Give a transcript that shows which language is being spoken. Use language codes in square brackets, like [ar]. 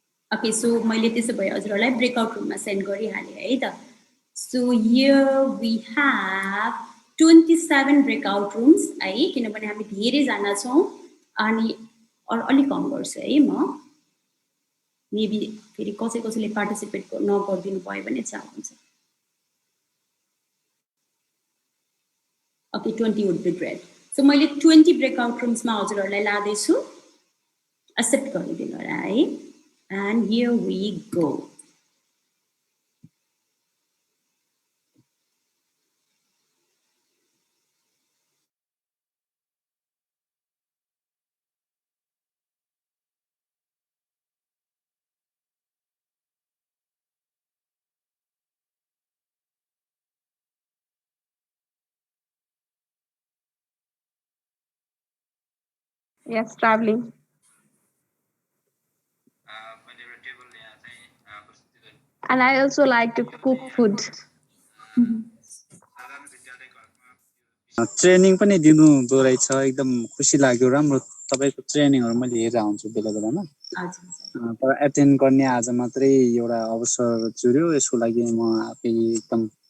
[en] okay so [ne] मैले त्यसो भए हजुरहरूलाई ब्रेकआउट रुममा सेन्ड गरिहालेँ है त [en] so here we have 27 breakout rooms [ne] है किनभने हामी धेरै जना छौं अनि अलि कम गर्छु है म मेबी फेरि कसैले पार्टिसिपेट नगर्दिनु भयो भने चाहिँ हुन्छ [en] Okay, 20 would be great. [ne] So, मैले 20 breakout rooms मा हजुरहरूलाई लादैछु accept गरिदिनु होला है [en] and here we go. Yes, traveling. And I also like to cook food. [ne] Training पनि दिनुहुँदो रहेछ एकदम खुसी लाग्यो राम्रो तपाईको ट्रेनिङहरु मैले हेरेर आउँछु बेला बेलामा तर एटेन्ड गर्ने आज मात्रै एउटा अवसर जुर्यो यसको लागि म आफै एकदम